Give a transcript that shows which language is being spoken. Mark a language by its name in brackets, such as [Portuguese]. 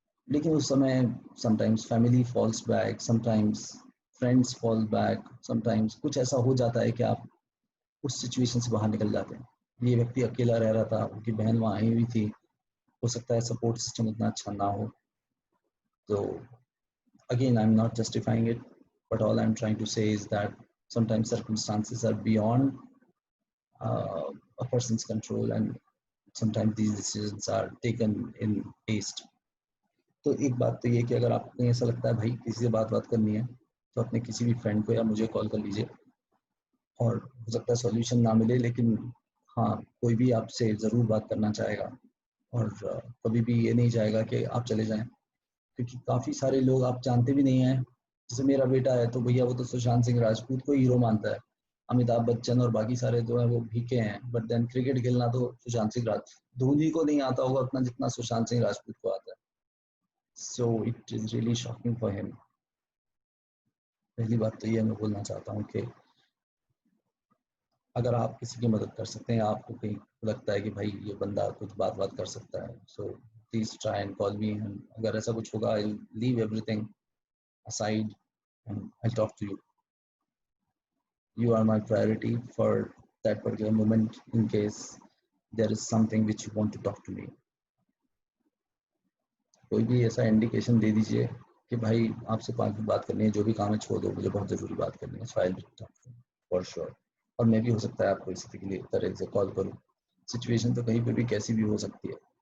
[Hindi] लेकिन उस समय [English] sometimes family falls back, sometimes friends fall back, [Hindi] sometimes कुछ ऐसा हो जाता है कि आप उस सिचुएशन से बाहर निकल जाते हैं। ये व्यक्ति अकेला रह रहा था, उनकी बहन वहाँ आई हुई थी, हो सकता है सपोर्ट सिस्टम उतना अच्छा ना हो। [English] तो again, I'm not justifying it, but all I'm trying to say is that sometimes circumstances are beyond uh, a person's control, and sometimes these decisions are taken in haste. [Hindi] तो एक बात तो ये कि अगर आपको ऐसा लगता है भाई किसी से बात करनी है, तो अपने किसी भी फ्रेंड को या मुझे कॉल कर लीजिए। और हो सकता है सॉल्यूशन ना मिले, लेकिन हाँ, कोई भी आपसे ज़रूर बात करना चाहेगा। और कभी भी ये नहीं चाहेगा कि आप चले जाएं, क्योंकि काफ़ी सारे लोग आप जानते भी नहीं हैं। जैसे मेरा बेटा है तो भैया वो तो सुशांत सिंह राजपूत को हीरो मानता है। अमिताभ बच्चन और बाकी सारे जो है वो भीखे हैं, बट देन क्रिकेट खेलना तो सुशांत सिंह राज धोनी को नहीं आता होगा उतना जितना सुशांत सिंह राजपूत को आता है। [English] So it is really shocking for him. [Hindi] पहली बात तो ये मैं बोलना चाहता हूँ कि अगर आप किसी की मदद कर सकते हैं, आपको कहीं लगता है कि भाई ये बंदा कुछ बात कर सकता है, [English] So please try and call me. [Hindi] अगर ऐसा कुछ होगा [English] I leave everything aside and I'll talk to you. You are my priority for that particular moment in case there is something which you want to talk to me. [Hindi] कोई भी ऐसा indication दे दीजिए कि भाई आपसे 5 मिनट बात करनी है, जो भी काम है छोड़ दो, मुझे बहुत ज़रूरी बात करनी है, [English] so I'll talk to you for sure. [Hindi] और मैं भी हो सकता है आपको इसी के लिए तरह से कॉल करूँ, सिचुएशन तो कहीं पे भी कैसी भी हो सकती है।